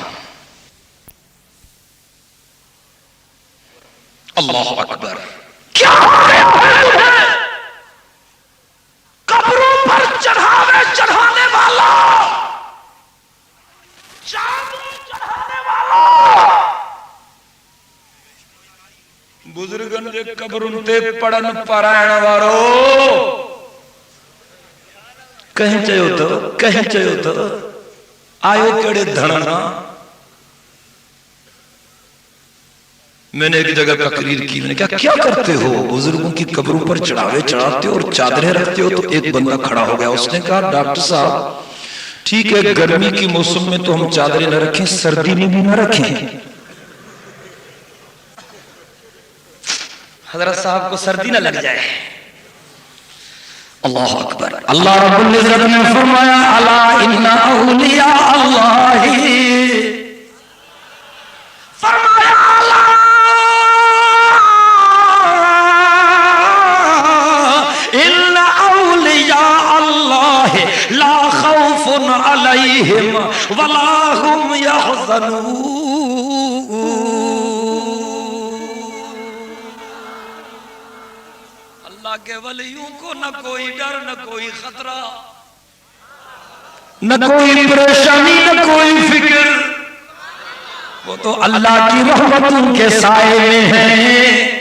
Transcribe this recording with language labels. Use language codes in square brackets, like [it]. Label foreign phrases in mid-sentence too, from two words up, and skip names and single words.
[ar] الله أكبر. [hi] क्या कब्रों पर चढ़ावे चढ़ाने वाला, चढ़ाने वाला, [sd] बुजुर्गन जे कब्रुन ते पड़न पारायण वारो, कहीं चयो तो आयो केड़े धड़ना। [hi] मैंने एक जगह तकरीर की, मैंने कहा क्या करते हो, बुजुर्गों की कब्रों पर चढ़ावे चढ़ाते हो और चादरें रखते हो। तो एक बंदा खड़ा हो गया, उसने कहा डॉक्टर साहब ठीक है, गर्मी के मौसम में तो हम चादरें न रखें, सर्दी में भी न रखें। हजरत साहब को सर्दी न लग जाए। [ar] الله أكبر. [hi] अल्लाह रब्बुल इज्जत ने फरमाया [ar] ألا إن أولياء الله, फरमाया ألا إن أولياء الله لا خوف عليهم ولا هم يحزنون. [hi] के वलियों को न कोई डर, न कोई खतरा, न कोई परेशानी, न कोई फिक्र। वो तो अल्लाह की रहमतों के साए में है।